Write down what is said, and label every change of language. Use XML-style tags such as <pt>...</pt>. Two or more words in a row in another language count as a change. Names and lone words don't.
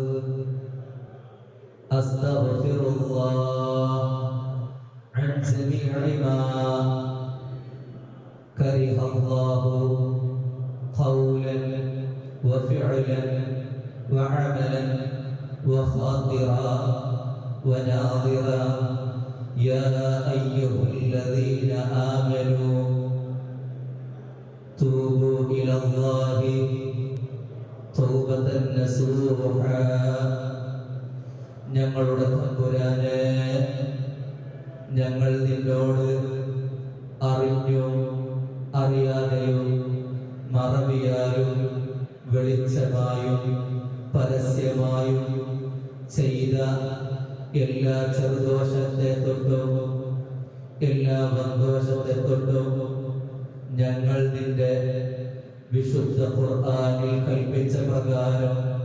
<ar>أستغفر الله عن جميع ما كره الله قولا وفعلا وعملا وخاطرا وناظرا. يا أيها الذين آمنوا توبوا إلى الله توبة نصوحا.</ar> <ml>ഞങ്ങളുടെ തമ്പുരാനെ, ഞങ്ങൾ നിന്നോട് അറിഞ്ഞും അറിയാതെയും മറവിയാലും വെളിച്ചമായും പരസ്യമായും ചെയ്ത എല്ലാ ചെറുദോഷത്തെ തൊട്ടും എല്ലാ വൻദോഷത്തെ തൊട്ടും ഞങ്ങൾ നിന്റെ വിശുദ്ധ ഖുർആനിൽ കൽപ്പിച്ച പ്രകാരം</ml>